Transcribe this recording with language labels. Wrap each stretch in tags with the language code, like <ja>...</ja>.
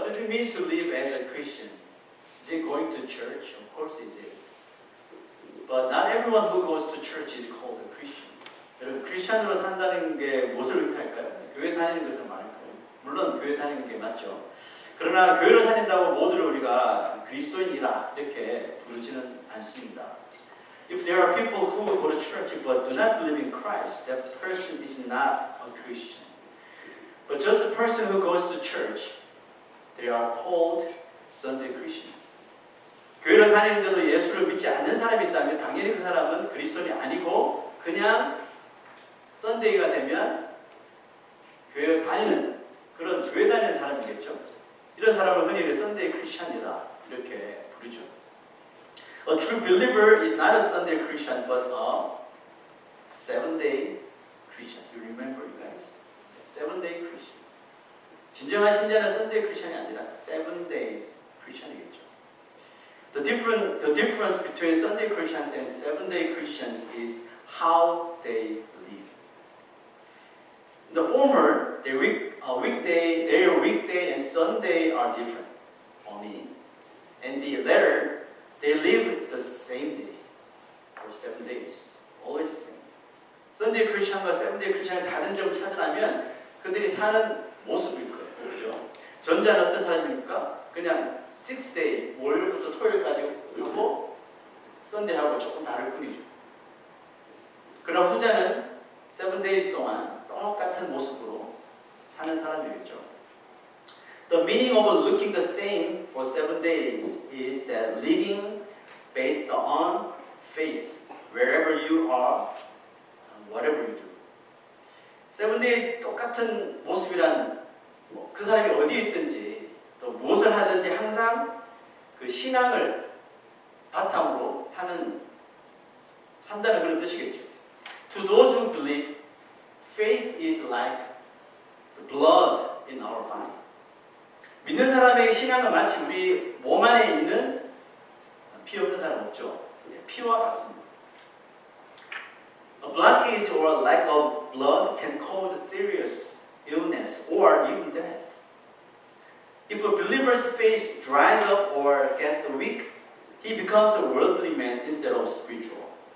<en>mean to live as a Christian? Is it going to church? Of course it is. But not everyone who goes to church is called a Christian.</en> <ko>여러분, 크리스천으로 산다는 게 무엇을 의미할까요? 교회 다니는 것을 말할까요? 물론 교회 다니는 게 맞죠. 그러나 교회를 다닌다고 모두를 우리가 그리스도인이라 이렇게 부르지는 않습니다.</ko> <en>If there are people who go to church but do not believe in Christ, that person is not a Christian. But just a person who goes to church, they are called Sunday Christians.</en> <ko>교회를 다니는데도 예수를 믿지 않는 사람이 있다면 당연히 그 사람은 그리스도인이 아니고 그냥 썬데이가 되면 교회 다니는 그런 교회 다니는 사람이겠죠. 이런 사람을 흔히 썬데이 크리스천이다 이렇게 부르죠.</ko> <en>A true believer is not a Sunday Christian but a 7-day Christian. Do you remember, you guys? 7-day Christian.</en> <ko>진정한 신자는 Sunday Christian이 아니라 7 days Christian이겠죠.</ko> <en>The difference between Sunday Christians and 7-day Christians is how they live. The former, their weekday and Sunday are different only, and the latter, they live the same day for 7 days, always the same.</en> <ko>Sunday Christian과 7-day Christian의 다른 점 찾으려면 그들이 사는 모습일 거예요. 그렇죠? 전자는 어떤 사람입니까? 그냥 6day, 월요일부터 토요일까지 그리고 썬데이하고 조금 다를 뿐이죠. 그러나 후자는 7 days 동안 똑같은 모습으로 사는 사람이겠죠.</ko> <en>The meaning of looking the same for 7 days is that living based on faith wherever you are, whatever you do.</en> <ko>7 days 똑같은 모습이란 그 사람이 어디에 있든지 또 무엇을 하든지 항상 그 신앙을 바탕으로 산다는 그런 뜻이겠죠.</ko> <en>To those who believe, faith is like the blood in our body.</en> <ko>믿는 사람에게 신앙은 마치 우리 몸 안에 있는 피 없는 사람 없죠. 피와 같습니다.</ko> <en>A blockage or lack of blood can cause serious illness or even death. If a believer's faith dries up or gets weak, he becomes a worldly man instead of spiritual.</en>